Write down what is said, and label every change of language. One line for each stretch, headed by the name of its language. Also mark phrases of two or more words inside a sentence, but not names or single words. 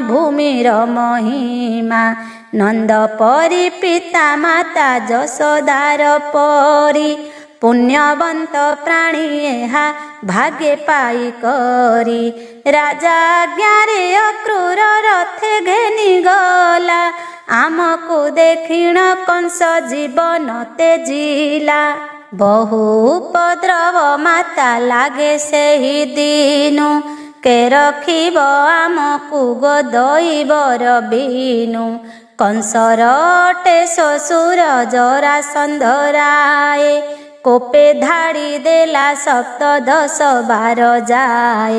Odia: ଭୂମିର ମହିମା ନନ୍ଦ ପରି ପିତା ମାତା ଯଶୋଦାର ପରି ପୁଣ୍ୟବନ୍ତ ପ୍ରାଣୀ ଏହା ଭାଗ୍ୟେ ପାଇ କରି ରାଜା ଆଜ୍ଞାରେ ଅକ୍ରୂର ରଥେ ଘେନି ଗଲା ଆମକୁ ଦେଖିଣ କଂସ ଜୀବନ ତେଜିଲା। ବହୁ ଉପଦ୍ରବ ମାତା ଲାଗେ ସେହି ଦିନୁ, କେ ରଖିବ ଆମକୁ ଗୋଦଇବର ବିନୁ। କଂସର ଅଟେ ଶ୍ୱଶୁର ଜରାସନ୍ଧରାଏ, କୋପେ ଧାଡ଼ି ଦେଲା ସପ୍ତଦଶ ବାର ଯାଏ।